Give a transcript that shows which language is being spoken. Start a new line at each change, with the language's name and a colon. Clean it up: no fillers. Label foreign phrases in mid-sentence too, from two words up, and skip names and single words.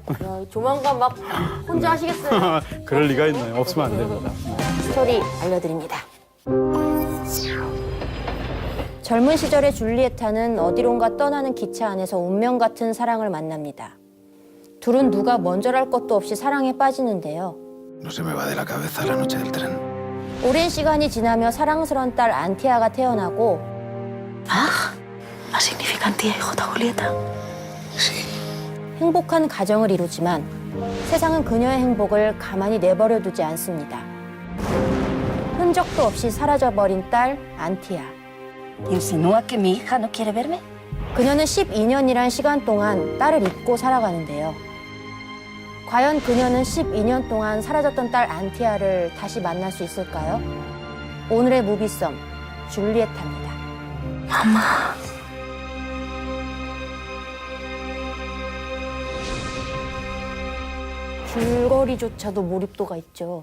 Korean: 야, 조만간 막 혼자 하시겠어요. 그럴 리가 있나요? 없으면 안 됩니다. 스토리 알려드립니다. 젊은 시절의 줄리에타는 어디론가 떠나는 기차 안에서 운명 같은 사랑을 만납니다. 둘은 누가 먼저랄 것도 없이 사랑에 빠지는데요.
Spanish: No se me va de la cabeza la noche del tren.
Korean: 오랜 시간이 지나며 사랑스러운 딸 안티아가 태어나고
Spanish: ¿No significa tía y J. Julieta? Sí.
Korean: 행복한 가정을 이루지만 세상은 그녀의 행복을 가만히 내버려 두지 않습니다. 흔적도 없이 사라져버린 딸 안티아.
Spanish: ¿Insinúa que mi hija no quiere verme?
Korean: 그녀는 12년이란 시간 동안 딸을 잊고 살아가는데요. 과연 그녀는 12년 동안 사라졌던 딸 안티아를 다시 만날 수 있을까요? 오늘의 무비썸, 줄리에타입니다. 줄거리조차도 몰입도가 있죠.